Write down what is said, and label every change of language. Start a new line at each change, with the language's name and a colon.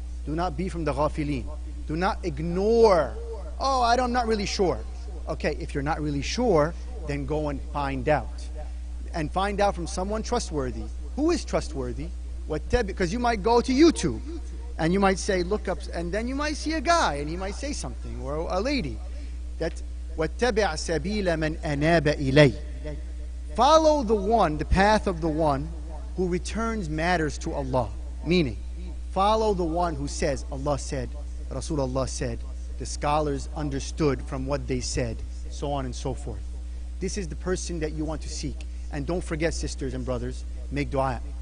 English: Do not be from the ghafilin. Do not ignore, oh, I'm not really sure. Okay, if you're not really sure, then go and find out. And find out from someone trustworthy. Who is trustworthy? Because you might go to YouTube and you might say, look up, and then you might see a guy and he might say something, or a lady.
Arabic: That وَاتَّبِعْ سَبِيلَ مَنْ أَنَابَ إِلَيْهِ.
English: Follow the path of the one who returns matters to Allah. Meaning, follow the one who says, Allah said, Rasulullah said, the scholars understood from what they said, so on and so forth. This is the person that you want to seek. And don't forget, sisters and brothers, make dua.